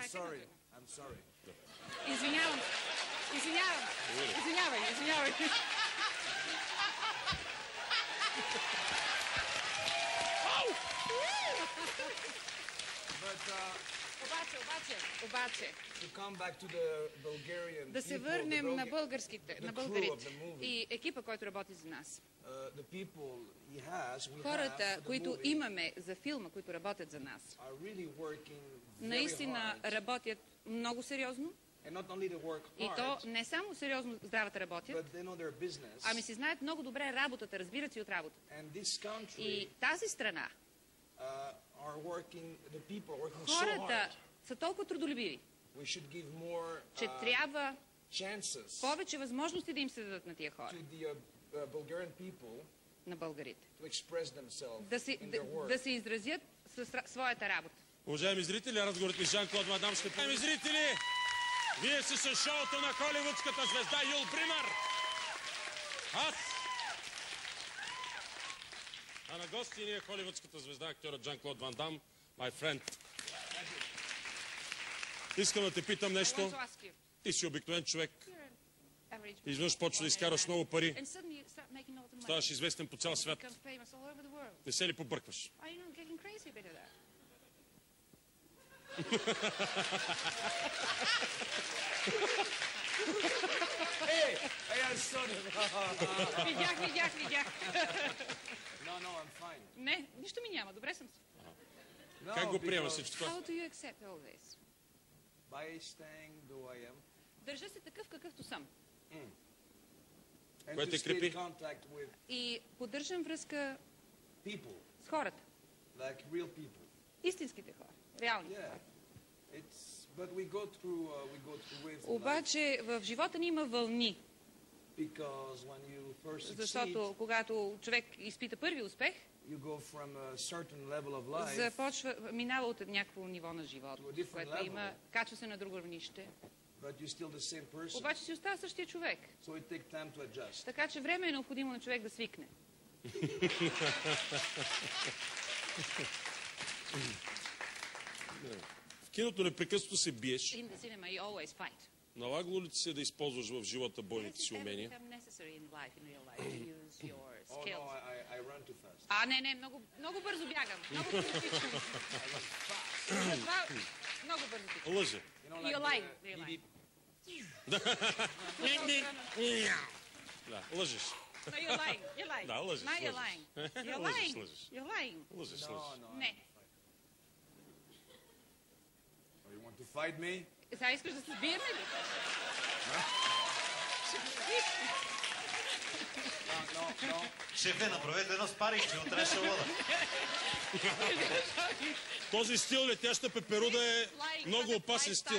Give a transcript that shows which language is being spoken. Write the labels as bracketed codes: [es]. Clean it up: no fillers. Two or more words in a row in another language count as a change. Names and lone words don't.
[bg] Извинявам. Извинявай. Ау! Обаче, [en] to come back to the Bulgarian [bg] да се [en] people, [bg] върнем на [en] the [bg] българските, на [en] crew of [bg] българите [en] the movie. [bg] и екипа, който работи за нас. [en] The people he has, we [bg] Хората, [en] have for the [bg] които [en] movie, [bg] имаме за филма, които работят за нас, [en] are really working very [bg] наистина [en] hard. [bg] работят много сериозно. [en] And not only they work [bg] И то [en] hard, [bg] не само сериозно здравата работят, [en] but they know their business. [bg] ами си знаят много добре работата, разбират си от работа. [en] And this country [bg] И тази страна, [en] are working, the people are working so [bg] хората [en] hard. [bg] са толкова трудолюбиви, [en] We should give more [bg] че трябва [en] chances [bg] повече възможности да им се дадат на тия хора, [en] to the Bulgarian people [bg] на българите. [en] to express themselves [bg] Да се, [en] in their work. [bg] да се изразят със своята работа. Уважаеми зрители, разговорът ми с Жан-Клод Ван Дам ще... Уважаеми зрители, вие сте с шоуто на холивудската звезда Юл Бримър. Аз. А на гости ни е холивудската звезда, актьорът Жан-Клод Ван Дам, [en] my friend. [bg] Искам да те питам нещо. Ти си обикновен човек. Изведнъж почва да изкараш много пари. Ставаш известен по цял свят. Не се ли побъркваш? [en] Hey, I'm sorry. [bg] Видях. [en] No, I'm fine. [bg] Не, нищо ми няма, добре съм си. [en] No, [bg] Как го приема [en] because [bg] всичко това? [en] How do you accept all this? by staying the way I am [bg] Държа се такъв, какъвто съм. [en] and [bg] Кое [en] to [bg] те [en] stay [bg] крепи? [en] in contact with [bg] И поддържам връзка [en] people, [bg] с хората. [en] like real people. [bg] Истинските хора. Реални [en] Yeah. [bg] хора. [en] But we go through waves in life, [bg] Обаче в живота ни има вълни. [en] because when you first succeed, [bg] Защото когато човек изпита първи успех, [en] you go from a certain level of life [bg] започва, минава от някакво ниво на живота, [en] To a different [bg] което [en] level. [bg] има, качва се на друго равнище. [en] but you're still the same person. [bg] Обаче си остава същия човек. [en] So it takes time to adjust. [bg] Така че време е необходимо на човек да свикне. В киното непрекъснато се биеш. [en] In the cinema you always fight. [bg] Налагало ли ти се да използваш в живота бойните си умения? [en] It's necessary in life, in real life, to use your Oh no, skills. I run too fast. [bg] Не, много бързо бягам. Много бързо тичам. Затова много бързо тичам. Лъже. [en] You're lying. You're lying. [bg] Да, лъжеш. [en] No, you're lying. You're lying. [bg] Да, лъжеш. [en] Now you're [bg] лъжеш. [en] lying. You're [bg] Лъжеш, [en] lying. [bg] лъжеш. [en] You're lying. [bg] Лъжеш, [en] No, [bg] лъжеш. [en] no. [bg] Не. [en] Oh, you want to fight me? [bg] Сега искаш да се бием ли? [en] No. [bg] Шефе, направете едно спаринг, утре ще вода. Този стил летяща пеперуда е много опасен стил.